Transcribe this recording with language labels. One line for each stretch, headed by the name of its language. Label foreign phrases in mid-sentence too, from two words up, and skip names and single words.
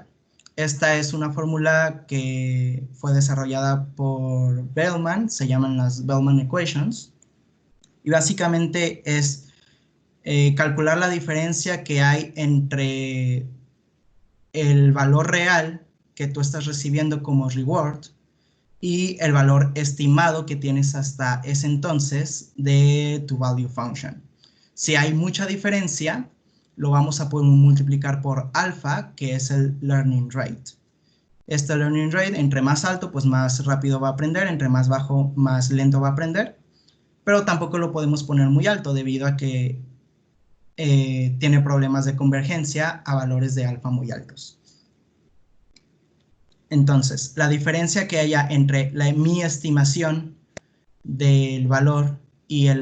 Spanish: Esta es una fórmula que fue desarrollada por Bellman, se llaman las
English: Bellman Equations,
Spanish: y básicamente es calcular la diferencia que hay entre el valor real que tú estás recibiendo como reward y el valor estimado que tienes hasta ese entonces de tu
English: value function.
Spanish: Si hay mucha diferencia, lo vamos a poder multiplicar por alfa, que es el
English: learning rate.
Spanish: Este
English: learning rate,
Spanish: entre más alto, pues más rápido va a aprender, entre más bajo, más lento va a aprender, pero tampoco lo podemos poner muy alto debido a que tiene problemas de convergencia a valores de alfa muy altos. Entonces, la diferencia que haya entre mi estimación del valor y el